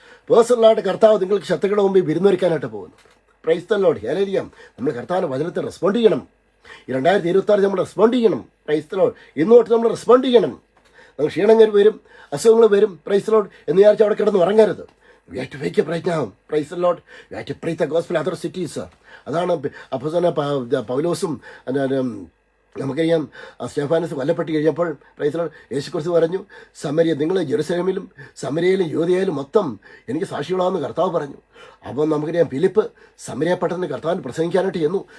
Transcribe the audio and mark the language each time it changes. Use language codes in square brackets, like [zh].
[ml] പേഴ്സണലായിട്ട് കർത്താവ് നിങ്ങൾക്ക് ശത്രുക്കളുടെ മുമ്പിൽ വിരുന്നൊരുക്കാനായിട്ട് പോകുന്നത്. Praise the Lord, hallelujah. നമ്മൾ കർത്താവിൻ്റെ വചനത്തിൽ റെസ്പോണ്ട് ചെയ്യണം. ഈ 2026 നമ്മൾ റെസ്പോണ്ട് ചെയ്യണം. Praise the Lord. ഇന്നോട്ട് നമ്മൾ റെസ്പോണ്ട് ചെയ്യണം. നമ്മൾ ക്ഷീണങ്ങൾ വരും, അസുഖങ്ങൾ വരും, പ്രൈസ് ദി ലോർഡ് എന്ന് വിചാരിച്ച് അവിടെ കിടന്ന് ഉറങ്ങരുത്. [en] We have to wake up right now. Praise the Lord. We have to preach the gospel in other cities. [ml] അതാണ് അപ്പോസ്തലനായ പൗലോസും നമുക്കറിയാം സ്തെഫാനസ് കൊല്ലപ്പെട്ട് കഴിഞ്ഞപ്പോൾ പ്രൈസ് ദി ലോർഡ് യേശുക്രിസ്തു പറഞ്ഞു, സമരിയ നിങ്ങൾ ജെറുസലേമിലും സമരിയയിലും യൂദയയിലും മൊത്തം എനിക്ക് സാക്ഷികളാണെന്ന് കർത്താവ് പറഞ്ഞു. അപ്പോൾ നമുക്കറിയാം ഫിലിപ്പ് സമരിയ പട്ടണത്തിന് കർത്താവിന് പ്രസംഗിക്കാനായിട്ട് ചെന്നു.